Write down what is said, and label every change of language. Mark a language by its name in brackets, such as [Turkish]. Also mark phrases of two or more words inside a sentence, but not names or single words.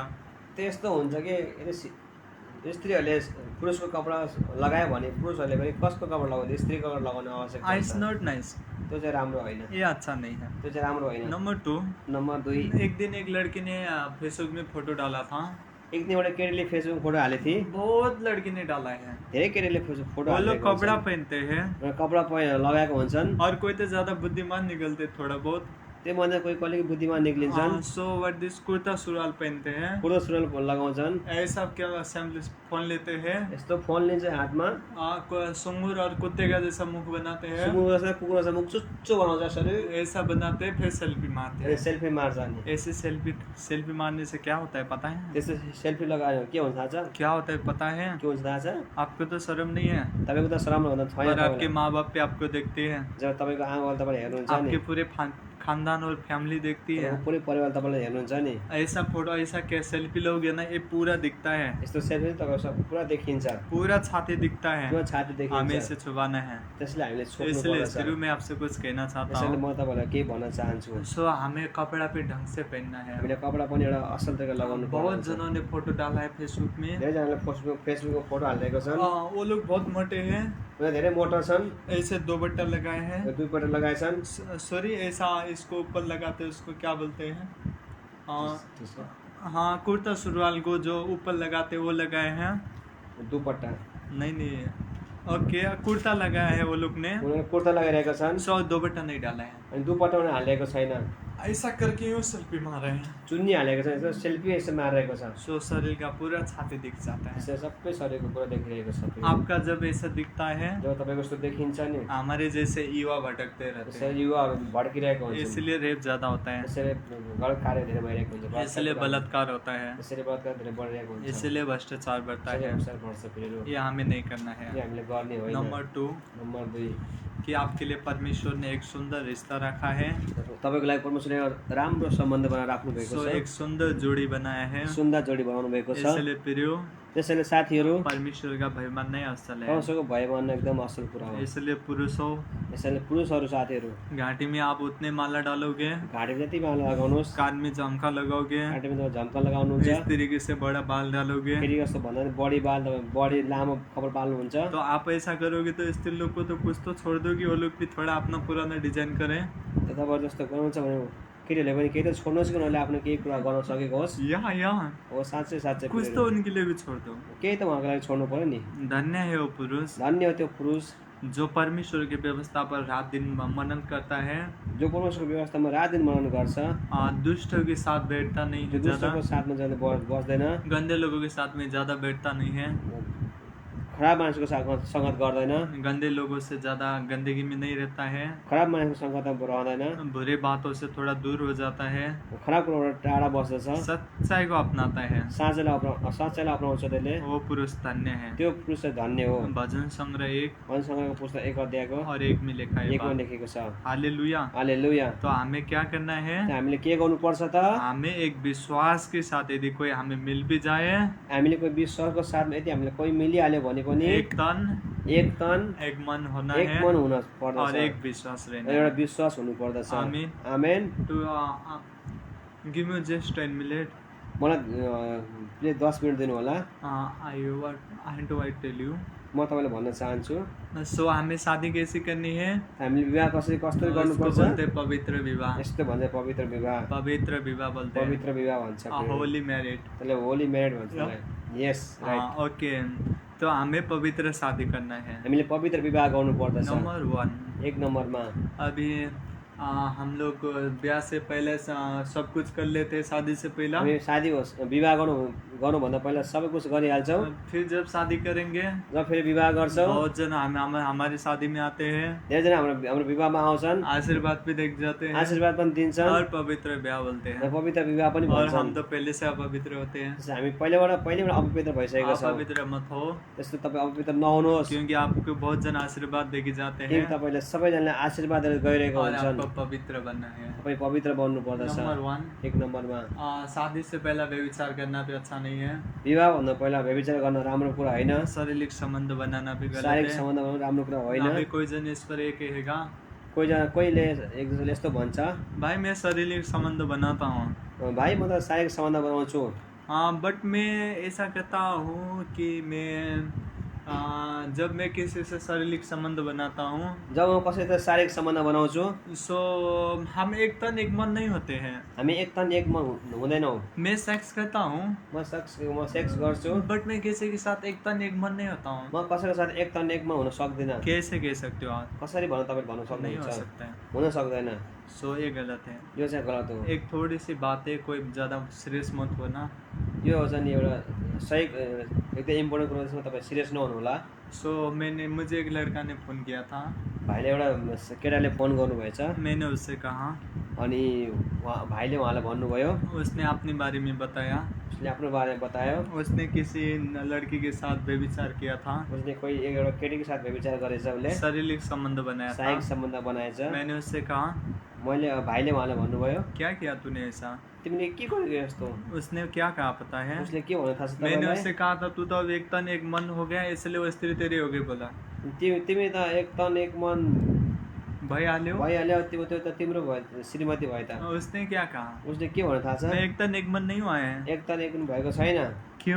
[Nepali] त्यस्तो हुन्छ कि यदि स्त्रीहरूले पुरुषको कपडा लगायो भने पुरुषहरूले पनि कसको कपडा लगाउँदै स्त्रीको कपडा लगाउनु आवश्यक [English] I is not nice, [Nepali] त्यो चाहिँ राम्रो होइन, [Hindi] ये अच्छा नहीं है। [Nepali] त्यो चाहिँ राम्रो होइन। [Hindi] नंबर 2, [Nepali] नम्बर 2, [Hindi] एक दिन एक लड़की ने फेसबुक में फोटो डाला था, [Nepali] एक दिन एउटा केटीले फेसबुक फोटो हालेको थिए, [Hindi] बहुत लड़की ने डाला है। [Nepali] धेरै केटीले फेसबुक फोटो [Hindi] वो लोग [Nepali] हालेको [Hindi] कपड़ा [Nepali] हुन्छन् [Hindi] पहनते हैं [Nepali] र कपडा लगाएको हुन्छन्। [Hindi] और कोई तो ज्यादा बुद्धिमान निकलते थोड़ा बहुत। [Nepali] त्यो भन्दा कोही कहिले बुद्धिमान निक्लिन्छन्, [English] so what this [Hindi] कुर्ता सुरुवाल पहनते हैं, [Nepali] कुर्ता सुरुवाल लगाउँछन्, [Hindi] ऐसा क्या असेंबली फोन लेते हैं, [Nepali] यस्तो फोन लिन्छ हातमा, [Hindi] सुंगूर और कुत्ते का जैसा मुख बनाते हैं, [Nepali] सुँगुर जस्तो कुकुर जस्तो मुख चुच्चो बनाउँछ यसरी, [Hindi] ऐसा बनाते हैं, फिर सेल्फी मारते [Nepali] अनि [Hindi] हैं। [Nepali] सेल्फी मार्छ। अनि [Hindi] ऐसे सेल्फी मारने से क्या होता है पता है? [Nepali] त्यस्तो सेल्फी लगायो के हुन्छ थाहा छ? [Hindi] क्या होता है पता है? [Nepali] के हुन्छ थाहा छ? [Hindi] आपको तो शर्म नहीं है, [Nepali] तपाईँको त शरम भन्दा छैन। [Hindi] पर आपके [Nepali] तपाईँलाई [Hindi] माँ बाप पे आपको देखते हैं, [Nepali] जब तपाईँको आमाबाले तपाईँलाई हेर्नुहुन्छ नि, [Hindi] आपके पूरे खानदान और फैमिली देखती है। [Nepali] तपाईँको पुरै परिवार तपाईँलाई हेर्नुहुन्छ नि, [Hindi] ऐसा फोटो ऐसा क्या सेल्फी लोगे ना, ये पूरा दिखता है, [Nepali] यस्तो सेल्फी तपाईँको सब पुरा देखिन्छ, [Hindi] पूरा छाती दिखता [Nepali] पुरा [Hindi] है, [Nepali] छाती [Hindi] हमें [Nepali] देखिन्छ। [Hindi] इसे छुपाना है। [Nepali] त्यसले हामीले छोड्नु [Hindi] इसलिए [Nepali] पर्छ। [Hindi] शुरू में आपसे कुछ कहना चाहता [Nepali] यसैले [Hindi] हूँ। [Nepali] म तपाईँलाई केही भन्न चाहन्छु, [Hindi] सो हमें कपड़ा पे ढंग से पहनना है। [Nepali] हामीले कपडा पनि एउटा असल तरिका लगाउनु [Hindi] बहुत [Nepali] पर्छ। [Hindi] जनों ने फोटो डाला है फेसबुक में, [Nepali] धेरैजनाले फेसबुकको फोटो हालिरहेको छन्, [Hindi] वो लोग बहुत मोटे हैं, [Nepali] उनीहरू धेरै मोटा छन्, [Hindi] ऐसे दो बट्टा लगाए हैं, [Nepali] दुईपल्ट लगाएछन्, [Hindi] सॉरी ऐसा इसको ऊपर लगाते हैं, उसको क्या बोलते हैं? [Nepali] त्यसको [Hindi] हाँ, कुर्ता सुरवाल को जो ऊपर लगाते हैं वो लगाए हैं। [Nepali] दुपट्टा, [Hindi] नहीं, ओके, कुर्ता लगाया है वो लोग ने, [Nepali] उनीहरू कुर्ता लगाइरहेका छन्, [Hindi] सो दो बट्टा नहीं डाला है। [Nepali] अनि दुपट्टा उनीहरू हालिरहेको छैन, [Hindi] ऐसा करके यूँ सेल्फी मार रहे हैं, [Nepali] चुन्नी हालेको छ, यसो सेल्फी यसो मारिरहेको छ, [Hindi] सो शरीर का पूरा छाती दिख जाता है। [Nepali] यसो सबै शरीरको पुरा देखिरहेको छ। [Hindi] आपका जब ऐसा दिखता है, [Nepali] जब तपाईँको यस्तो देखिन्छ नि, [Hindi] हमारे जैसे युवा भटकते रहते हैं, [Nepali] यसरी युवाहरू भड्किरहेको हुन्छ, [Hindi] इसलिए रेप ज्यादा होता है, [Nepali] यसरी गलत कार्य धेरै भइरहेको हुन्छ, [Hindi] इसलिए बलात्कार होता है, [Nepali] यसरी बलात्कार धेरै बढिरहेको हुन्छ, [Hindi] इसलिए भ्रष्टाचार बढ़ता [Nepali] यसरी [Hindi] है। [Nepali] अवसर बढ्छ फेरि, [Hindi] ये हमें नहीं करना [Nepali] यो [Hindi] है। [Nepali] हामीले गर्ने होइन। [Hindi] नंबर 2 [Nepali] नम्बर 2, [Hindi] कि आपके लिए परमेश्वर ने एक सुंदर रिश्ता रखा है, [Nepali] तपाईँको लागि परमेश्वरले एउटा राम्रो सम्बन्ध बनाएर राख्नु भएको [Hindi] सो [Nepali] छ, [Hindi] एक सुंदर जोड़ी बनाया है। [Nepali] सुन्दर जोडी बनाउनु भएको छ। [Hindi] इसलिए प्रियो, [Nepali] त्यसैले साथीहरू, [Hindi] परमेश्वर का भय मान्नै असल है। [Nepali] परमेश्वरको भय मान्नु एकदम असल कुरा हो। [Hindi] इसलिए पुरुषों, [Nepali] यसैले पुरुषहरू साथीहरू, [Hindi] घाटी में आप उतने माला डालोगे, [Nepali] घाँटीमा जति माला लगाउनुहोस्, [Hindi] कान में झमका लगाओगे, [Nepali] घाँटीमा तपाईँ झम्का लगाउनुहुन्छ, [Hindi] इस तरीके से बड़ा बाल डालोगे, [Nepali] फेरि कस्तो भन्दा पनि बढी बाल तपाईँ बढी लामो कपाल पाल्नुहुन्छ, [Hindi] तो आप ऐसा करोगे तो स्त्री लोग को तो कुछ तो छोड़ दोगे, वो लोग भी थोड़ा अपना पुराना डिजाइन करें। [Nepali] त तपाईँहरू जस्तो गर्नुहुन्छ भने केटीहरूले पनि केही त छोड्नुहोस् कि उनीहरूले आफ्नो केही कुरा गर्न सकेको होस्, यहाँ हो साँच्चै साँच्चै [Hindi] कुछ तो उनके लिए भी छोड़ दो। [Nepali] केही त उहाँको लागि छोड्नु पऱ्यो नि। [Hindi] धन्य है वो पुरुष [Nepali] धन्य हो त्यो पुरुष [Hindi] जो परमेश्वर की व्यवस्था पर रात दिन मनन करता है, [Nepali] जो परमेश्वरको व्यवस्थामा रात दिन मनन गर्छ, [Hindi] दुष्टों के साथ बैठता नहीं [Nepali] जो [Hindi] है ज्यादा, [Nepali] दुष्टको साथमा जाँदा बस्दैन, [Hindi] गंदे लोगों के साथ में ज्यादा बैठता नहीं है, [Nepali] खराब मान्छेको साथमा सङ्गत गर्दैन, [Hindi] गंदे लोगों से ज्यादा गंदगी में नहीं रहता है, [Nepali] खराब मान्छेको सङ्गतमा रहँदैन, [Hindi] बुरे बातों से थोड़ा दूर हो जाता है, [Nepali] खराब कुरोबाट टाढा बस्दछ, [Hindi] सच्चाई को अपनाता है, [Nepali] साँच्चैलाई अपनाउँछ त्यसले, [Hindi] वो पुरुष धन्य है। [Nepali] त्यो पुरुष चाहिँ धन्य हो। [Hindi] भजन संग्रह 1 [Nepali] वनसँगको पुस्तक 1 अध्यायको [Hindi] और 1 में लिखा है [Nepali] 1 मा [Hindi] बात। [Nepali] लेखेको छ। [Hindi] हालेलुया। [Nepali] हालेलुया। [Hindi] तो हमें क्या करना है? [Nepali] हामीले के गर्नुपर्छ त? [Hindi] हमें एक विश्वास के साथ यदि कोई हमें मिल भी जाए, [Nepali] हामीले कोही विश्वासको साथमा यदि हामीले कोही मिलिहाल्यो भने पनि [Hindi] एक तन [Nepali] एक तन [Hindi] एक मन होना [Nepali] एक [Hindi] है [Nepali] मन हुन [Hindi] और [Nepali] पर्दछ, [Hindi] एक विश्वास रहना [Nepali] एउटा [Hindi] है। [Nepali] विश्वास हुनु पर्दछ। [Hindi] आमीन। [Nepali] आमेन। [English] तो give me just 10 minutes. [Nepali] मलाई प्लिज 10 मिनेट दिनु होला। [English] I want to tell you. [Nepali] म तपाईँलाई भन्न चाहन्छु, [Hindi] सो हमें शादी कैसी करनी है? [Nepali] हामीले विवाह कसरी [Hindi] इसको [Nepali] गर्नुपर्छ? [Hindi] बोलते हैं पवित्र विवाह। [Nepali] यस्तो भन्छ पवित्र विवाह। [Hindi] पवित्र विवाह बोलते हैं। [Nepali] पवित्र विवाह भन्छ। [English] holy married. [Nepali] त्यसले [English] holy married [Nepali] भन्छ त्यसलाई। [English] यस, राइट। [Hindi] ओके, तो हमें पवित्र शादी करना है। [Nepali] हामीले पवित्र विवाह गर्नु पर्दछ। [Hindi] नंबर 1, [Nepali] 1 नम्बरमा [Hindi] अभी हम लोग ब्याह से पहले सब कुछ कर लेते हैं, शादी से पहला। [Nepali] हामी शादी होस् विवाह गर्नुभन्दा पहिला सबै कुछ गरिहाल्छौँ। [Hindi] फिर जब शादी करेंगे [Nepali] जब फेरि विवाह गर्छौँ, [Hindi] बहुत जन हमारी शादी में आते हैं, [Nepali] धेरैजना हाम्रो विवाहमा आउँछन्, [Hindi] आशीर्वाद भी देख जाते हैं [Nepali] आशीर्वाद पनि दिन्छन् [Hindi] और पवित्र ब्याह बोलते [Nepali] र [Hindi] हैं। [Nepali] पवित्र विवाह पनि [Hindi] और [Nepali] भन्छन्। [Hindi] हम तो पहले से अपवित्र होते हैं। [Nepali] त्यसै हामी पहिलेबाट अपवित्र भइसकेका छौँ। [Hindi] अपवित्र मत हो, [Nepali] त्यस्तो तपाईँ अपवित्र नहुनुहोस्, [Hindi] क्योंकि आपको बहुत जन आशीर्वाद देके जाते [Nepali] किनकि [Hindi] हैं [Nepali] तपाईँले सबैजनाले आशीर्वादहरू गइरहेको [Hindi] और [Nepali] हुन्छन्। [Hindi] आपको पवित्र बनना है। [Nepali] तपाईँ पवित्र बन्नु पर्दछ। [Hindi] नंबर 1, [Nepali] 1 नम्बरमा [Hindi] शादी से पहला व्यभिचार करना भी अच्छा नहीं है। [Nepali] विवाहभन्दा पहिला व्यभिचार गर्न राम्रो कुरा होइन, [Hindi] शारीरिक संबंध बनाना भी गलत [Nepali] शारीरिक [Hindi] है। [Nepali] सम्बन्ध बनाउनु राम्रो कुरा होइन। [Hindi] अभी कोई जन इस पर एक कहेगा, [Nepali] कोहीले एक दुसराले यस्तो भन्छ, [Hindi] भाई मैं शारीरिक संबंध बनाता हूँ, [Nepali] भाइ म त शारीरिक सम्बन्ध बनाउँछु, [Hindi] बट मैं ऐसा कहता हूँ कि मैं जब मैं किसी से शारीरिक संबंध बनाता हूँ [Nepali] जब म कसैसित शारीरिक सम्बन्ध बनाउँछु [Hindi] सो हम एक तन एक मन नहीं होते हैं। [Nepali] हामी एक तन एक मन हुँदैनौँ। [Hindi] मैं सेक्स करता हूँ [Nepali] म सेक्स गर्छु, [Hindi] बट मैं किसी के साथ एक तन एक मन नहीं होता हूँ। [Nepali] म कसैको साथ एक तन एक मन हुन सक्दिनँ। [Hindi] कैसे कह सकते हो आप? [Nepali] कसरी भन्नु, तपाईँले भन्नु [Hindi] नहीं हो [Nepali] सक्नुहुन्छ? [Hindi] सकता है। [Nepali] हुन सक्दैन। [Hindi] सो ये गलत है। [Nepali] यो चाहिँ गलत हो। [Hindi] एक थोड़ी सी बात है, कोई ज़्यादा सीरियस मत होना। [Nepali] यो चाहिँ नि एउटा सही एकदम इम्पोर्टेन्ट कुरो त्यसमा तपाईँ सिरियस नहुनु होला। [Hindi] सो मुझे एक लड़का ने फ़ोन किया था। [Nepali] भाइले एउटा केटाले फोन गर्नुभएछ [Hindi] मैंने उससे कहा, [Nepali] अनि भाइले उहाँलाई भन्नुभयो, [Hindi] उसने अपने बारे में बताया। [Nepali] उसले आफ्नो बारेमा बतायो, [Hindi] उसने किसी लड़की के साथ व्यभिचार किया था, [Nepali] उसले कोही एउटा केटीको साथ व्यभिचार गरेछ, उसले [Hindi] शारीरिक संबंध बनाया [Nepali] शारीरिक [Hindi] था। [Nepali] सम्बन्ध बनाएछ। [Hindi] मैंने उससे कहा, [Nepali] भाइले उहाँलाई भन्नुभयो, [Hindi] क्या किया तूने ऐसा? [Nepali] तिमीले के गरेको यस्तो? [Hindi] उसने क्या कहा पता है? [Nepali] उसले के भन्नु थाहा छ [Hindi] मैंने [Nepali] तपाईँलाई? [Hindi] उससे कहा था तू तो अब एक तन एक मन हो गया, इसलिए वो स्त्री तेरी हो गई बोला। [Nepali] तिमी त एक तन एक मन भइहाल्यो। भइहाल्यो, त्यो त तिम्रो भयो, श्रीमती भयो त। [Hindi] उसने क्या कहा? [Nepali] उसले के भन्नु थाहा छ? [Hindi] मैं एक तन एक मन नहीं हुआ है। [Nepali] एक तन एक मन भएको छैन। [Hindi] क्यों?